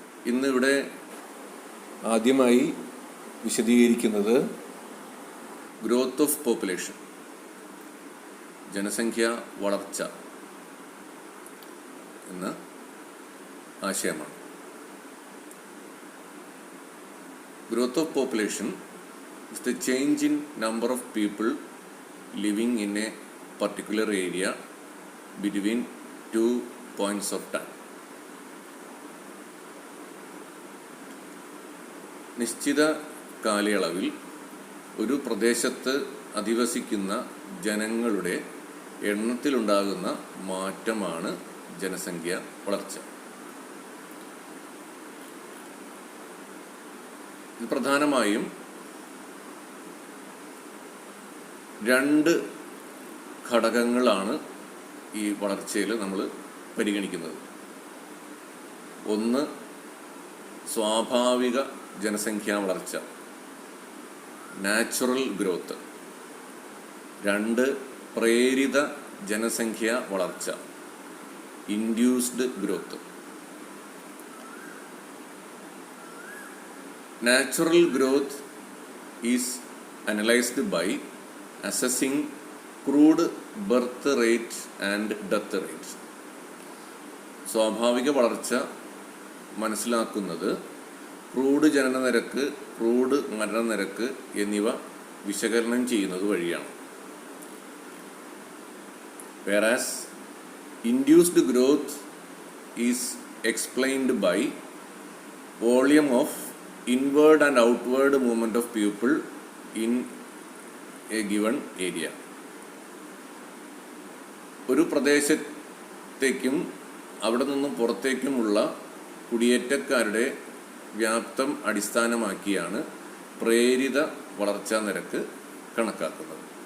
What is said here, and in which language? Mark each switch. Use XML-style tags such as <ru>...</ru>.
<ml>ഇന്നിവിടെ ആദ്യമായി വിശദീകരിക്കുന്നത് ഗ്രോത്ത് ഓഫ് പോപ്പുലേഷൻ, ജനസംഖ്യ വളർച്ച എന്ന ആശയമാണ്.</ml> <en>Growth of population is the change in number of people living in a particular area between 2 points of time.</en> <ml>നിശ്ചിത കാലയളവിൽ ഒരു പ്രദേശത്ത് അധിവസിക്കുന്ന ജനങ്ങളുടെ എണ്ണത്തിലുണ്ടാകുന്ന മാറ്റമാണ് ജനസംഖ്യ വളർച്ച. ഇത് പ്രധാനമായും രണ്ട് ഘടകങ്ങളാണ് ഈ വളർച്ചയിൽ നമ്മൾ പരിഗണിക്കുന്നത്. ഒന്ന് സ്വാഭാവിക ജനസംഖ്യാ വളർച്ച, നാച്ചുറൽ ഗ്രോത്ത്. രണ്ട് പ്രേരിത ജനസംഖ്യാ വളർച്ച, induced growth.</ml> <en>Natural growth is analysed by assessing crude birth rate and death rate.</en> <ml>സ്വാഭാവിക വളർച്ച മനസ്സിലാക്കുന്നത് ക്രൂഡ് ജനന നിരക്ക്, ക്രൂഡ് മരണനിരക്ക് എന്നിവ വിശകലനം ചെയ്യുന്നത് വഴിയാണ്.</ml> <en>whereas induced growth is explained by volume of inward and outward movement of people in a given area.</en> <ml>ഒരു പ്രദേശത്തേക്കും അവിടെ നിന്നും പുറത്തേക്കുമുള്ള കുടിയേറ്റക്കാരുടെ വ്യാപ്തം അടിസ്ഥാനമാക്കിയാണ് പ്രേരിത വളർച്ചാ നിരക്ക് കണക്കാക്കുന്നത്.</ml>